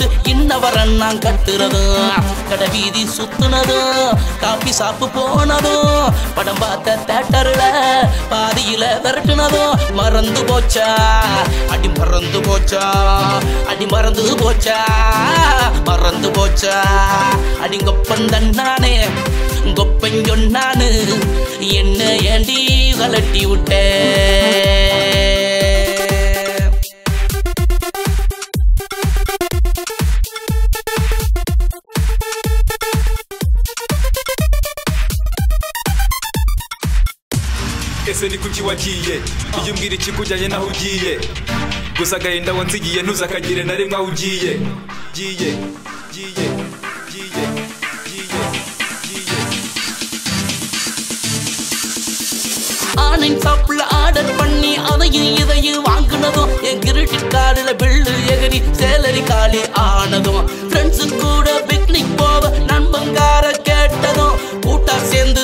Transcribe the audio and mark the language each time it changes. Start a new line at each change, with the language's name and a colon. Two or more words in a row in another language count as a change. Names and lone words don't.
Tamil: இன்னவரன் நான் கட்டுறதும் கடை வீதி சுத்துனதும்
English: coffee shop
Tamil: போனதும் படம் பார்த்த தேட்டர்ல பாதியில விரட்டுனதும் மறந்து போச்சா அடி மறந்து போச்சா அடி மறந்து போச்சா மறந்து போச்சா அடிங்கொப்பந்தன்னானே கொப்பஞ்சொன்னானு என்ன ஏண்டி கலட்டி விட்ட
Kinyarwanda: ese ni kuki wagiye iyo umbwira ikikujyanye naho ugiye gusa agahinda wansigiye ntuzakagire na rimwe aho ugiye giye giye giye giye giye
English: online shop
Tamil: ஆர்டர் பண்ணி அதையும் இதையும் வாங்கினதும் என்
English: credit card
Tamil: பில்லு எகிரி சேலரி காலி ஆனதும் ஃப்ரெண்ட்ஸு கூட பிக்னிக் போவ நண்பங்கார கேட்டதும் கூட்டா சேர்ந்து